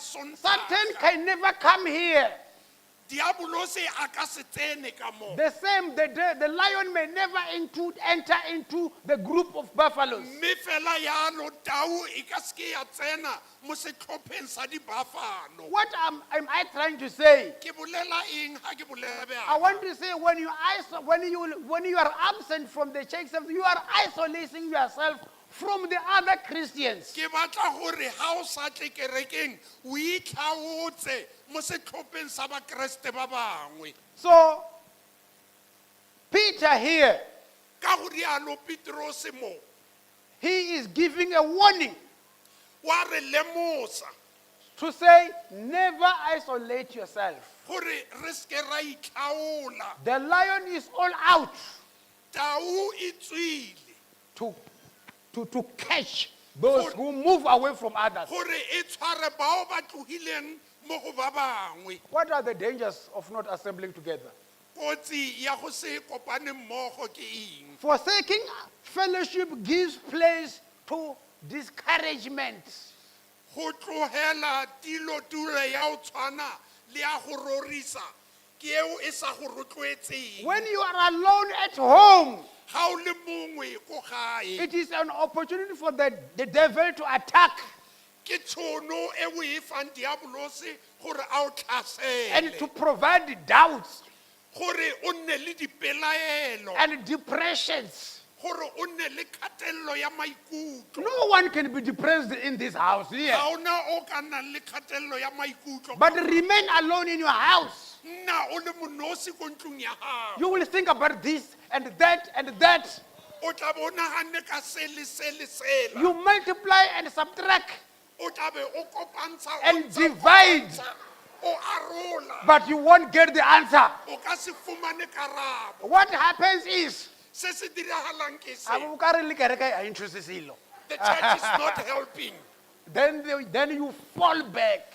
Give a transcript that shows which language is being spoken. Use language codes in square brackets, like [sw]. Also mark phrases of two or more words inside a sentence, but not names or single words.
[en] Satan [tn] Sontaga. [en] can never come here. [tn] Diabolose a ka se tsene ka mo. [en] The same, the lion may never enter into the group of buffaloes. [tn] Mme fela yalo tau e ka se ke ya tsena mo setlhopheng sa di-buffalo. [en] What am I trying to say? [tn] Ke bolela eng ha ke bolela [en] I [tn] bjang? [en] want to say when you are absent from the church service, you are isolating yourself from the other Christians. [tn] Ke batla gore ha o sa tle kerekeng o itlhaotse mo setlhopheng sa bakreste ba bangwe. [en] So Peter here, [tn] Ka go rialo Petrose mo [en] he is giving a warning [tn] wa re lemosa [en] to say, never isolate yourself. [tn] gore re se ke ra itlhaola. [en] The lion is all out [tn] Tau e tswile [en] to catch those who move away from others. [tn] gore e tshware bao ba tlogileng mo go ba bangwe. [en] What are the dangers of not assembling together? [tn] Kotsi ya go se kopane mmogo ke eng? [en] Forsaking fellowship gives place to discouragement. [tn] Go tlogela tilotule ya o tshwana le ya go rorisa ke eo e sa go rotloetseng. [en] When you are alone at home, [tn] Ha o le mongwe ko gae [en] it is an opportunity for the devil to attack [tn] ke tšhono e o e fang diabolose gore a o [en] and to [tn] tlhasele, [en] provide doubts [tn] gore o nne le dipelaelo, [en] and depressions. [tn] gore o nne le kgatelelo ya maikutlo. [en] No one can be depressed in this house here. [tn] Ga ona o ka nnang le kgatelelo ya maikutlo. [en] But remain alone in your house. [tn] Nna o le monosi ko ntlong ya gago. [en] You will think about this and that and that. [tn] O tla bo o nagane ka se le se le sela. [en] You multiply and subtract, [tn] O tla be o kopantsha, o [en] and [tn] ntsha, [en] divide. [tn] o ntsha, o arola. [en] But you won't get the answer. [tn] O ka se fumane karabo. [en] What happens is, [tn] Se se diragalang ke se. [en] The church is not helping. then you fall back.